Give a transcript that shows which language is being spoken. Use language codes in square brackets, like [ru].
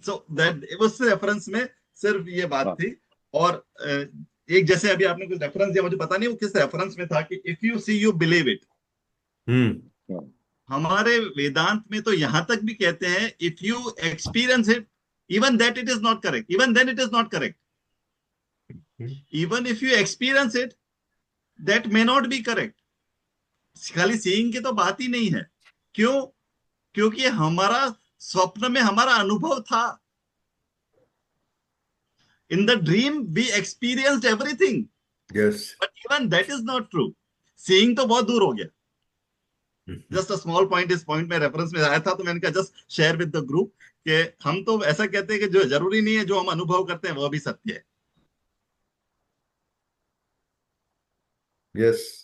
[hi] So that उस reference में सिर्फ ये बात थी. और एक जैसे अभी आपने कुछ रेफरेंस दिया, मुझे पता नहीं वो किस रेफरेंस में था, कि [en] If you see you believe it. [hi] हमारे वेदांत में तो यहां तक भी कहते हैं, [en] If you experience it, even that it is not correct, even then it is not correct. Even if you experience it, that may not be correct. [hi] खाली seeing की तो बात ही नहीं है. क्यों? क्योंकि हमारा स्वप्न में हमारा अनुभव था. [en] In the dream we experienced everything. Yes. But even that is not true. [hi] Seeing तो बहुत दूर हो गया. [en] just a small point, [hi] इस पॉइंट में रेफरेंस में आया था, तो मैंने कहा [en] just share with the group [hi] कि हम तो ऐसा कहते हैं कि जो जरूरी नहीं है जो हम अनुभव करते हैं वो भी सत्य है. [en] Yes.